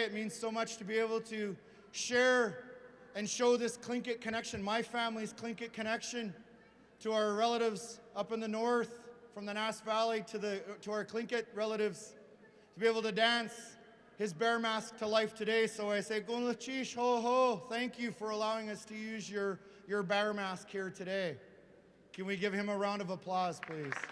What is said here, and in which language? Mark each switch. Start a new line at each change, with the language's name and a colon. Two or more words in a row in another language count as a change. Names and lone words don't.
English: It means so much to be able to share and show this Tlingit connection, my family's Tlingit connection, to our relatives up in the north, from the Nass Valley to our Tlingit relatives, to be able to dance his bear mask to life today. So I say,
Tlingit: Gunlachish ho ho,
English: thank you for allowing us to use your bear mask here today. Can we give him a round of applause, please?